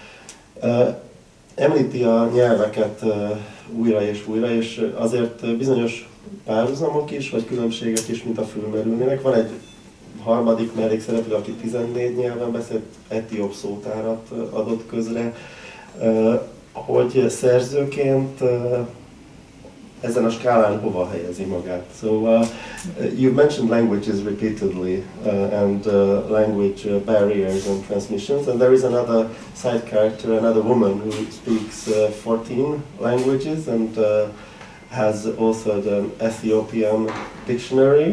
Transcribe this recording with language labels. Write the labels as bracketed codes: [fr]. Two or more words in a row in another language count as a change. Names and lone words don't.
[hu] Említi a nyelveket újra és azért bizonyos párhuzamok is, vagy különbségek is, mint a fölmerülnének. Van egy harmadik mellékszereplő, aki 14 nyelven beszél, etióp szótárat adott közre, hogy szerzőként ezen a skálán hova helyezi magát. [en] So you've mentioned languages repeatedly and language barriers and transmissions, and there is another side character, another woman who speaks 14 languages and has authored an Ethiopian dictionary.